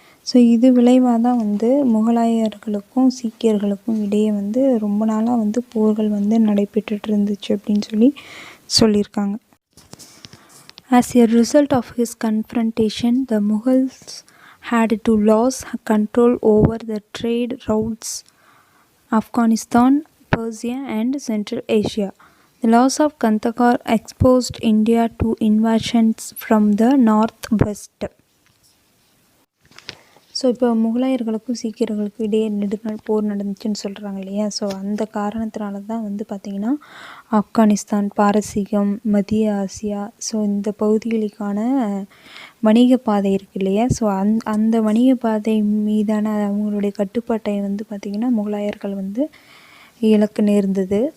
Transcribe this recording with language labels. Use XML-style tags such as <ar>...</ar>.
<ta>So இது விளைவாக தான் வந்து முகலாயர்களுக்கும் சீக்கியர்களுக்கும் இடையே வந்து ரொம்ப நாளாக வந்து போர்கள் வந்து நடைபெற்றுட்டு இருந்துச்சு அப்படின்னு சொல்லியிருக்காங்க.</ta> <en>As a result of his confrontation, the Mughals had to lose control over the trade routes Afghanistan, Persia and Central Asia. The loss of Kandahar exposed India to invasions from the northwest.</en> <ta>So இப்போ முகலாயர்களுக்கும் சீக்கியர்களுக்கும் இடையே நெடுநாள் போர் நடந்துச்சுன்னு சொல்கிறாங்க இல்லையா, so அந்த காரணத்தினால தான் வந்து பார்த்திங்கன்னா ஆப்கானிஸ்தான், பாரசீகம், மத்திய ஆசியா, ஸோ இந்த பகுதிகளுக்கான வணிக பாதை இருக்குது இல்லையா, ஸோ அந்த வணிக பாதை மீதான அவங்களுடைய கட்டுப்பாட்டை வந்து பார்த்திங்கன்னா முகலாயர்கள் வந்து இழக்க நேர்ந்தது.</ta>